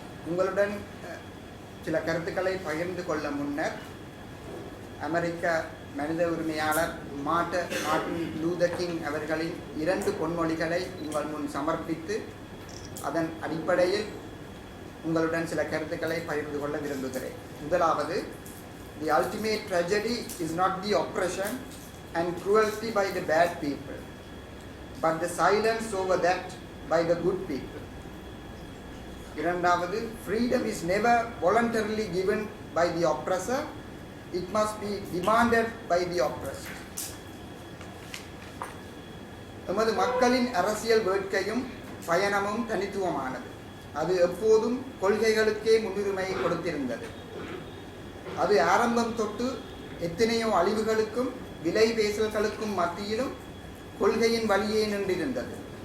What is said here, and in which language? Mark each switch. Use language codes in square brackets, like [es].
[ta] உங்களுடன் சில கருத்துக்களை பகிர்ந்து கொள்ள முன்னர் அமெரிக்க மனித உரிமையாளர் மார்ட்டின் லூதர் கிங் அவர்களின் 2 பொன்மொழிகளை உங்கள் முன் சமர்ப்பித்து அதன் அடிப்படையில் உங்களுடன் சில கருத்துக்களை பகிர்ந்து கொள்ள விரும்புகிறேன். முதலாவது, [en] the ultimate tragedy is not the oppression and cruelty by the bad people, but the silence over that by the good people. [ta] இரண்டாவது, [en] freedom is never voluntarily given by the oppressor, it must be demanded by the oppressed. [ta] நமது மக்களின் அரசியல் வேட்கையும் பயணமும் தனித்துவமானது. அது எப்போதும் கொள்கைகளுக்கே முன்னுரிமையை கொடுத்திருந்தது. அது ஆரம்பம் தொட்டு எத்தனையோ அழிவுகளுக்கும் விலை பேசல்களுக்கும் மத்தியிலும் கொள்கையின் வழியே நின்றிருந்தது.